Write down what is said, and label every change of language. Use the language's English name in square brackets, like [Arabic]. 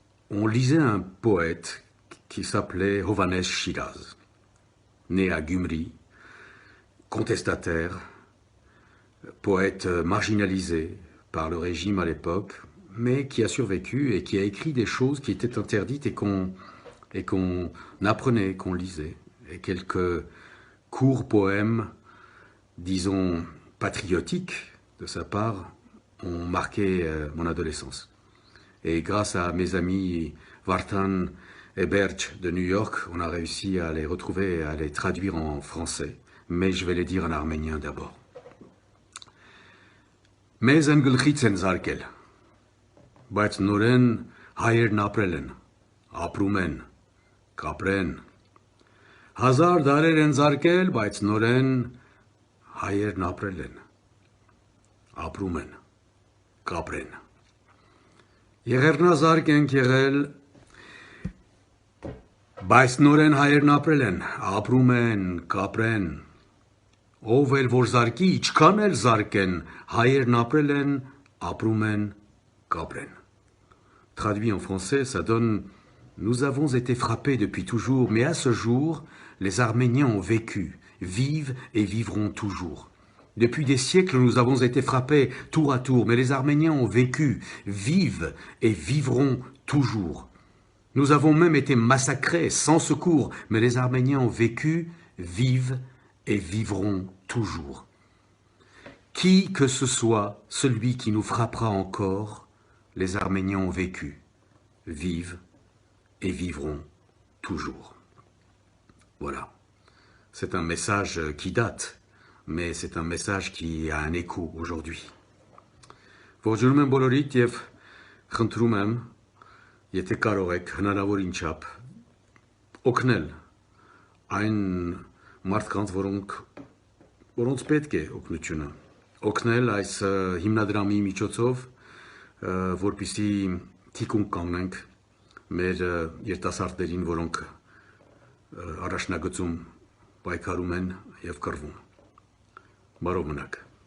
[French] on lisait un poète qui s'appelait Hovhannes Shiraz, né à Gümri, contestataire, poète marginalisé par le régime à l'époque, mais qui a survécu et qui a écrit des choses qui étaient interdites et qu'on apprenait, qu'on lisait. Et quelques courts poèmes, disons, patriotiques de sa part, ont marqué mon adolescence. Et grâce à mes amis Vartan et Berge de New York, on a réussi à les retrouver et à les traduire en français. Mais je vais les dire en arménien d'abord. [Armenian] Մեզ են գլխից են զարկել, բայց նորեն հայերն ապրել են, ապրում են, կապրեն, հազար դարեր են զարկել, բայց նորեն հայերն ապրել են, ապրում են, կապրեն, եղեռնազարկ ենք եղել, բայց նորեն հայերն ապրել են, ապրում են, կապրեն, Ով էլ որ զարկի, իչքան էլ զարկեն, հայերն ապրել են, ապրում են, կապրեն. [French] Traduit en français, ça donne « Nous avons été frappés depuis toujours, mais à ce jour, les Arméniens ont vécu, vivent et vivront toujours. Depuis des siècles, nous avons été frappés tour à tour, mais les Arméniens ont vécu, vivent et vivront toujours. Nous avons même été massacrés sans secours, mais les Arméniens ont vécu, vivent et vivront toujours. Qui que ce soit, celui qui nous frappera encore, les Arméniens ont vécu, vivent et vivront toujours. Voilà. C'est un message qui date, mais c'est un message qui a un écho aujourd'hui. [Armenian] Ողջունում եմ բոլորիդ եւ խնդրում եմ, եթե կարող եք հնարավոր ինչապ օգնել այն մարդկանց, որոնց պետք է օգնությունը, օգնել այս հիմնադրամի միջոցով, որպեսզի թիկունք կանգնենք մեր երիտասարդներին, որոնք առաջնագծում պայքարում են եւ կռվում։ Բարով մնաք։